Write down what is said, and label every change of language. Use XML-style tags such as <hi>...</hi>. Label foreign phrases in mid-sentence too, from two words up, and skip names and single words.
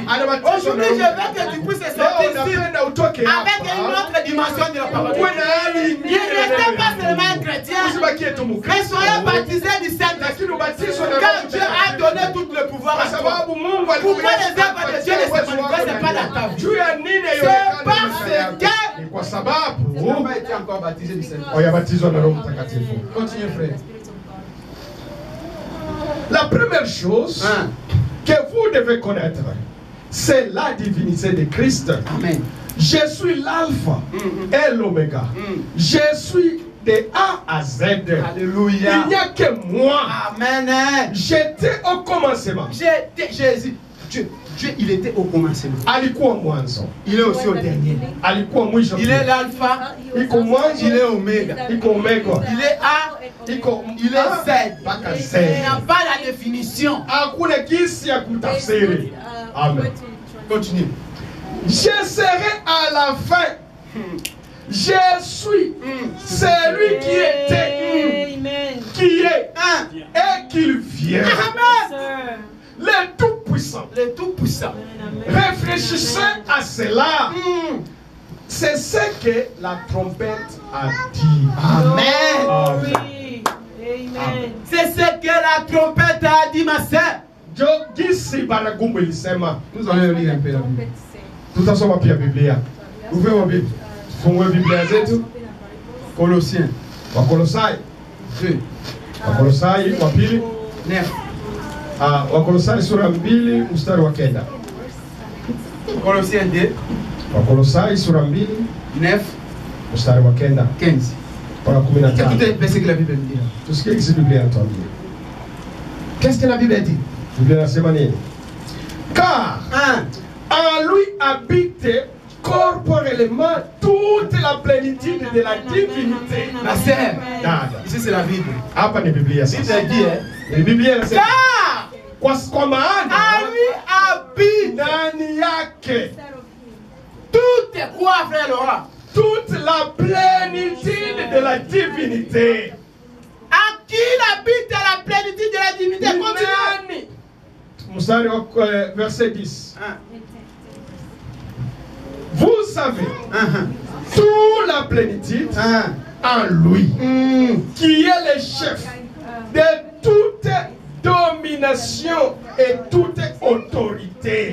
<fr>Aujourd'hui, je veux que tu puisses sortir ici avec une autre dimension de la parole de Dieu. Ne restez pas seulement un chrétien, mais soyez baptisé du Saint-Esprit. Quand Dieu a donné tout le pouvoir à toi, pourquoi les œuvres de Dieu ne se manifestent pas dans ta vie? C'est parce que</fr> <sw>kwa sababu</sw> <fr>tu n'as pas été encore baptisé du Saint-Esprit. Continue, frère. La première chose que vous devez connaître, c'est la divinité de Christ. Amen. Je suis l'alpha et l'oméga. Je suis de A à Z. Alléluia. Il n'y a que moi. Amen. J'étais au commencement. J'étais Jésus. Dieu, il était au commencement.</fr> <sw>Alikuwa mwanzo.</sw> <fr>Il est aussi au dernier.</fr> <sw>Alikuwa mwisho.</sw> <fr>Il est l'alpha.</fr> <sw>Iko mwanzo.</sw> <fr>Il est oméga.</fr> <sw>Iko omega.</sw> <fr>Il est A. Il est Z.</fr> <sw>Mpaka Z.</sw> <fr>Il n'y a pas la définition.</fr> <sw>Hakuna kisi ya kutafsiri.</sw> <fr>Amen. Continue. Je serai à la fin. Je suis celui qui était, qui est et qui vient. Amen. Le Tout-Puissant. Le Tout-Puissant. Réfléchissez à cela. C'est ce que la trompette a dit. Amen. Oui. Amen. C'est ce que la trompette a dit, ma sœur. Nous allons lire un peu la Bible. Tout ensemble, on va la Bible. Ouvrez vos Bibles.</fr> <sw>Fungwe Biblia zetu.</sw> <fr>Colossiens.</fr> <sw>Wakolosai. 2. Wakolosai wa pili. 9. Wakolosai sura 2 mstari wa 9.</sw> <fr>Colossiens 2.</fr> <sw>Wakolosai sura 2 9 mstari wa 9. 15. Mpaka 15.</sw> <fr>Écoutez ce que la Bible dit.</fr> <sw>Tusikie kisi Biblia inatuambia.</sw> <fr>Qu'est-ce que la Bible dit?</fr> <sw>Biblia inasema nini?</sw> <fr>Car en lui habite corporellement toute la plénitude de la divinité. Ma sœur,</fr> <sw>Dada.</sw> <fr>ici c'est la Bible.</fr> <sw>Hapa ni Biblia sasa.</sw> <fr>Bible dit,</fr> <sw>Ni Biblia inasema.</sw> <fr>Car</fr> <sw>Kwa maana</sw> <fr>en lui habite</fr> <sw>ndani yake</sw> <fr>tout est quoi, frère Laurent? toute la plénitude de la divinité. À qui habite la plénitude de la divinité? Continue. Verset 10. Vous savez, toute la plénitude en lui, qui est le chef de toute domination et toute autorité.</fr>